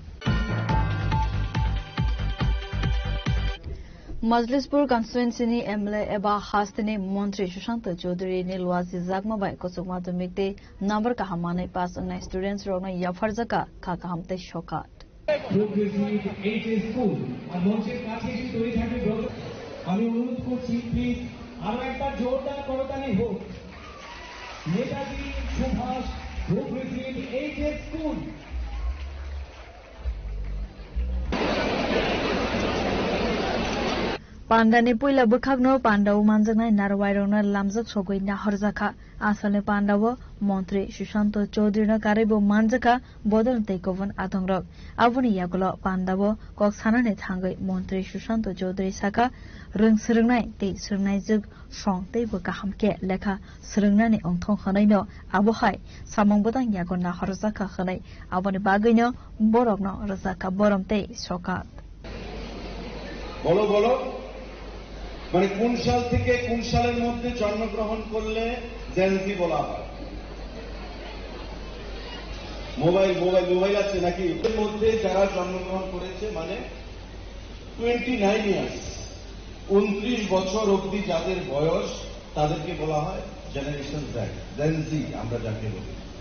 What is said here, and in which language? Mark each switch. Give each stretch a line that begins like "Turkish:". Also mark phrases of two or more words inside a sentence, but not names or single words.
Kok Borok: मजलिसपुर कन्स्टिट्युएन्सीनि एमएलए एबा हास्तानि मन्त्री सुशांत चौधरी ने लुवाजी जागमाबाय कसुक माध्यमिकते नम्बर काहामानै पास अन्नाय स्टुडेन्ट्स रगनो याफारजाका काकाहामते शकात
Bangla: আমি অনুরোধ করছি প্লিজ আরো একবার জোরদার করতালি হোক। নেতাজি সুভাষ গ্রুপ রিসিভ এইচএস স্কুল
Kok Borok: पान्डानि पुइला बुखाग्नो पान्डाव मानजानाय नारवाइरनो लामजक सगै नाहरजाखा आसालनि पान्डाव मन्त्री सुशांत चौधरीनो कारेबो मानजाखा बदल तैकोवन आदंग्रक आबुनि यागलो पान्डाव कक सानाने थांगै मन्त्री सुशांत चौधरी साका रों सोलोंनाय तै सोलोंनाय जुग सं तैबो गाहामके लेखा सोलोंनानै अंथं खनैनो आबहाय सामंबोदां यागो नाहरजाखा खनै आबुनि बागैनो बरकनो रजाका बरम तै सकात
Bangla: বলো বলো মানে কোন সাল থেকে কোন সালের মধ্যে জন্মগ্রহণ করলে জেনজি বলা হয়? মোবাইল আছে নাকি? এর মধ্যে যারা জন্মগ্রহণ করেছে মানে 29 ইয়ার্স 29 বছর অবধি যাদের বয়স তাদেরকে বলা হয়
English: generation Z,
Bangla: জেনজি আমরা যাকে বলি।